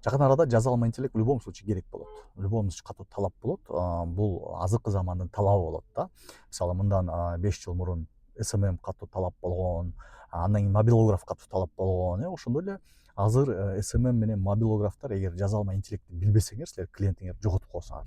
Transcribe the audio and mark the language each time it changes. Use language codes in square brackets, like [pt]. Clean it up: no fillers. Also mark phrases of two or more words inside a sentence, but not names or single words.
[ky] Жакын арада жасалма интеллект [ru] в любом случае [ky] керек болот. [ru] В любом случае [ky] катуу талап болот. Бул азыркы замандын талабы болот да. Мисалы мындан 5 жыл мурун SMM катуу талап болгон, андан кийин мобилограф катуу талап болгон. Ошондой эле азыр SMM менен мобилографтар эгер жасалма интеллектти билбесеңер, силер клиентиңерди жоготуп коесуңар.